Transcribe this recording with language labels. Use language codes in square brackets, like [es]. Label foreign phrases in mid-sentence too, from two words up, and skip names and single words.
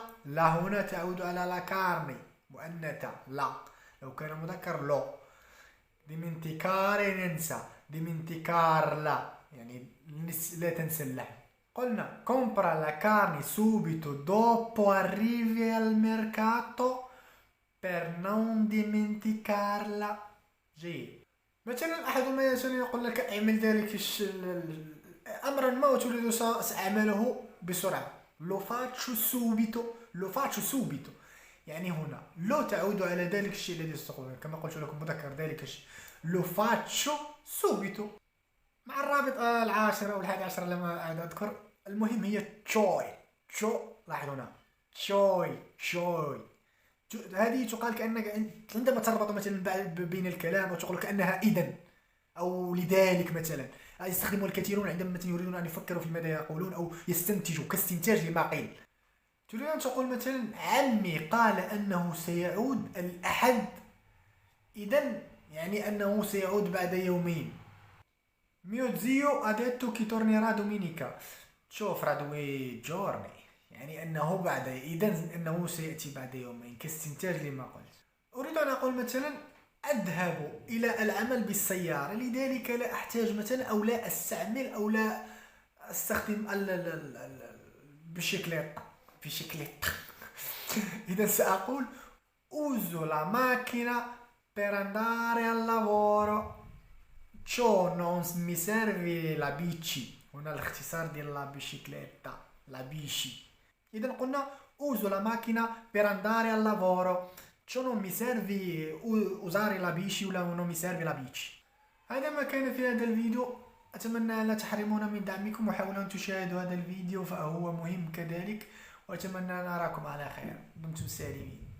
[ar] لا هنا تعود على [it] la carne [ar] مؤنثة. لا لو كان مذكر لو. dimenticare ننسى. dimenticarla يعني لا تنسى اللحم. [it] قلنا compra la carne subito dopo arrivi al mercato per non dimenticarla. [ar] جيد. مثلا أحد ما يقول لك اعمل ذلك أمرا ما وتريد سأعمله بسرعة. [it] lo faccio subito [ar] يعني هنا لو تعود على ذلك الشيء الذي ستقوله. كما قلت لكم مذكر ذلك الشيء [it] lo faccio subito. [ar] مع الرابط العاشر أو الحادي عشر لما أعد أذكر. المهم هي joy. لاحظوا هنا joy. هذه تقال كأنك عندما تربط مثلا بين الكلام وتقول كأنها إذن أو لذلك مثلا. يستخدمها الكثيرون عندما مثلا يريدون أن يفكروا في ماذا يقولون أو يستنتجوا كاستنتاج لما قيل. تريد أن تقول مثلا عمي قال أنه سيعود الأحد. إذن يعني أنه سيعود بعد يومين. [it] mio zio ha detto che tornerà domenica. ciò fra 2 giorni. [ar] يعني أنه بعد إذن أنه سيأتي بعد يومين كاستنتاج لما قلت. أريد أن أقول مثلا أذهب إلى العمل بالسيارة، لذلك لا أحتاج مثلا أو لا أستعمل أو لا أستخدم بشكليت. إذا سأقول [it] uso la macchina per andare al lavoro. ciò non mi serve la bici. [ar] هنا الاختصار ديال [it] la bicicletta, la bici. [ar] إذا قلنا [it] uso la macchina per andare al lavoro. ciò non mi serve usare la bici ولا non mi serve la bici. [ar] هذا ما كان في هذا الفيديو. أتمنى لا تحرمونا من دعمكم وحاولوا أن تشاهدوا هذا الفيديو فهو مهم كذلك، وأتمنى أن أراكم على خير. دمتم سالمين.